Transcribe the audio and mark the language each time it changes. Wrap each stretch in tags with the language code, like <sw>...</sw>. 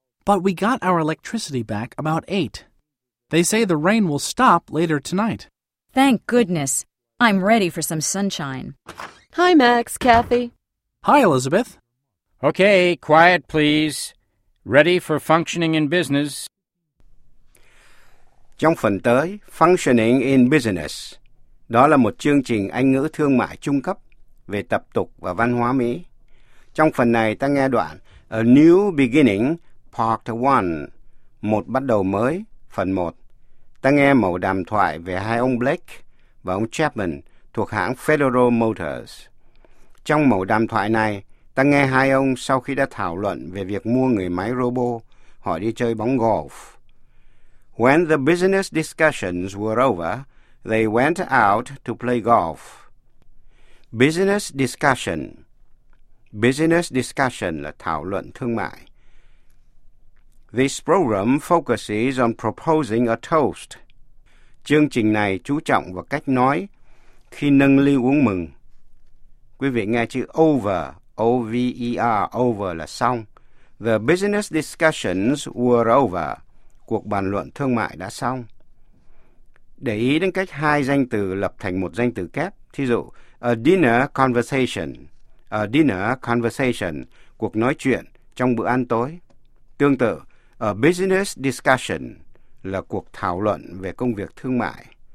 <en>But we got our electricity back about 8. They say the rain will stop later tonight. Thank goodness. I'm ready for some sunshine. Hi, Max, Kathy. Hi, Elizabeth. Okay, quiet, please. Ready for functioning in business.</en> <vi>Trong phần tới, functioning in business. Đó là một chương trình Anh ngữ thương mại trung cấp về tập tục và văn hóa Mỹ. Trong phần này, ta nghe đoạn A New Beginning, Part 1, một bắt đầu mới. Phần 1, ta nghe mẫu đàm thoại về hai ông Blake và ông Chapman thuộc hãng Federal Motors. Trong mẫu đàm thoại này, ta nghe hai ông sau khi đã thảo luận về việc mua người máy robot, họ đi chơi bóng golf.</vi> <en>When the business discussions were over, they went out to play golf. Business discussion.</en> <vi>Business discussion là thảo luận thương mại.</vi> <en>This program focuses on proposing a toast.</en> <vi>Chương trình này chú trọng vào cách nói khi nâng ly uống mừng. Quý vị nghe chữ over, O-V-E-R, over là xong.</vi> <en>The business discussions were over.</en> <vi>Cuộc bàn luận thương mại đã xong. Để ý đến cách hai danh từ lập thành một danh từ kép. Thí dụ,</vi> <en>a dinner conversation. A dinner conversation,</en> <vi>cuộc nói chuyện trong bữa ăn tối. Tương tự,</vi> <en>a business discussion</en> <vi>là cuộc thảo luận về công việc thương mại.</vi>